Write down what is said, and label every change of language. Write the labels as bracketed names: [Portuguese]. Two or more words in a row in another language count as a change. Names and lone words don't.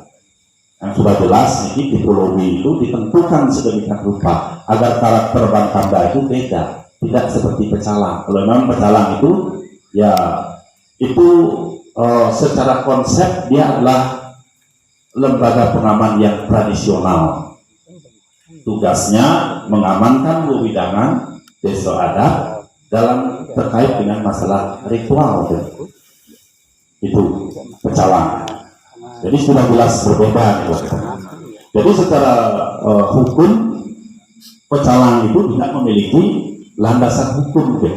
[Indonesian] Yang sudah jelas ini tipologi itu ditentukan sedemikian rupa agar karakter Bangkamda itu beda. Tidak seperti pecalang. Kalau memang pecalang itu, ya itu secara konsep dia adalah lembaga pengaman yang tradisional. Tugasnya mengamankan wewidangan desa adat dalam terkait dengan masalah ritual. Itu pecalang. Jadi sudah jelas berbeda. Jadi secara hukum pecalang itu tidak memiliki landasan hukum, gitu.